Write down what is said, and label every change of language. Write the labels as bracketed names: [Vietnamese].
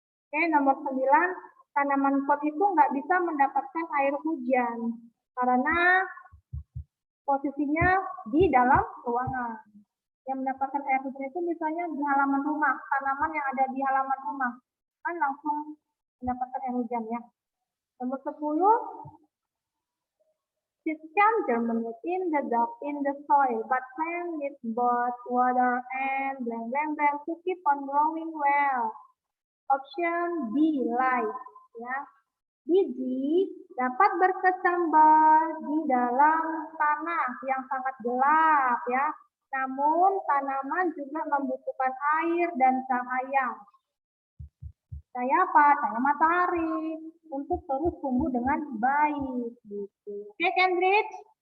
[Indonesian] Oke, nomor 9, tanaman pot itu nggak bisa mendapatkan air hujan karena posisinya di dalam ruangan. Yang mendapatkan air hujan itu misalnya di halaman rumah, tanaman yang ada di halaman rumah kan langsung mendapatkan air hujan ya. [English] Nomor 10, seeds can germinate in the soil, but plant needs both water and blank blank blank to keep on growing well. Option B, light ya. [Indonesian] Biji dapat berkecambah di dalam tanah yang sangat gelap ya. Namun tanaman juga membutuhkan air dan cahaya. Cahaya apa? Cahaya matahari untuk terus tumbuh dengan baik. Gitu. Oke, Cambridge,